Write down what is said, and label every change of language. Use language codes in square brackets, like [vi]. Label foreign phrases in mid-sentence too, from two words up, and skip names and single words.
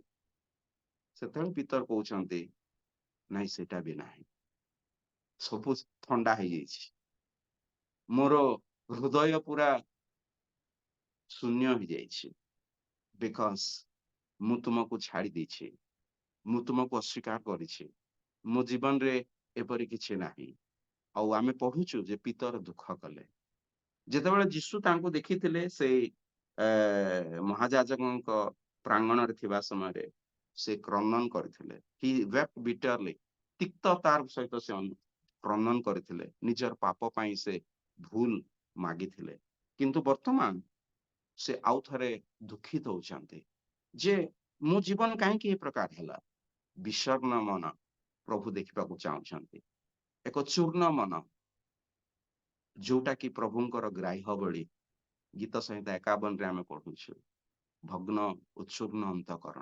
[or] ସେତେବେଳେ ପିତର କହୁଛନ୍ତି, ନାଇଁ ସେଇଟା ବି ନାହିଁ, ସବୁ ଥଣ୍ଡା ହେଇଯାଇଛି, ମୋର ହୃଦୟ ପୁରା ଶୂନ୍ୟ ହେଇଯାଇଛି, ବିକଜ ମୁଁ ତୁମକୁ ଛାଡି ଦେଇଛି, ମୁଁ ତୁମକୁ ଅସ୍ୱୀକାର କରିଛି, ମୋ ଜୀବନରେ ଏପରି କିଛି ନାହିଁ। ଆଉ ଆମେ ପଢୁଛୁ ଯେ ପିତର ଦୁଃଖ କଲେ। ଯେତେବେଳେ ଯୀଶୁ ତାଙ୍କୁ ଦେଖିଥିଲେ ସେଇ ମହାଯାଜକଙ୍କ ପ୍ରାଙ୍ଗଣରେ ଥିବା ସମୟରେ ସେ କ୍ରନ୍ଦନ କରିଥିଲେ। [en] He wept bitterly, [or] ତିକ୍ତତାର ସହିତ ସେ କ୍ରନ୍ଦନ କରିଥିଲେ, ନିଜର ପାପ ପାଇଁ ସେ ଭୁଲ ମାଗିଥିଲେ। କିନ୍ତୁ ବର୍ତ୍ତମାନ ସେ ଆଉ ଥରେ ଦୁଃଖିତ ହଉଛନ୍ତି ଯେ ମୋ ଜୀବନ କାହିଁକି ଏ ପ୍ରକାର ହେଲା। ବିଷର୍ଣ୍ଣ ମନ ପ୍ରଭୁ ଦେଖିବାକୁ ଚାହୁଁଛନ୍ତି, ଏକ ଚୂର୍ଣ୍ଣ ମନ, ଯୋଉଟା କି ପ୍ରଭୁଙ୍କର ଗ୍ରାହ୍ୟ ଭଳି ଗୀତ ସଂହିତା 51ରେ ଆମେ ପଢୁଛୁ, ଭଗ୍ନ ଉଚ୍ଛୁର୍ଣ୍ଣ ଅନ୍ତଃକରଣ।